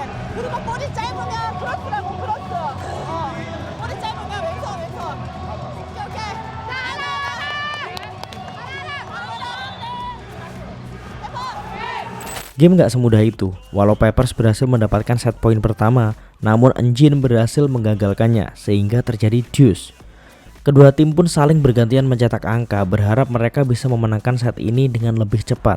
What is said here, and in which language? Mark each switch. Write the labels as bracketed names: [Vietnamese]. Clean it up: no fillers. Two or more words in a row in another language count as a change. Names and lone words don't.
[Korean] 그리고 볼이 짧으면 크로스라고 크로스. 볼이 짧으면 왼손. 오케이. 자, 하나. [Indonesian] Game gak semudah itu. Walau Peppers berhasil mendapatkan set poin pertama, namun Engine berhasil menggagalkannya sehingga terjadi deuce. Kedua tim pun saling bergantian mencetak angka, berharap mereka bisa memenangkan set ini dengan lebih cepat.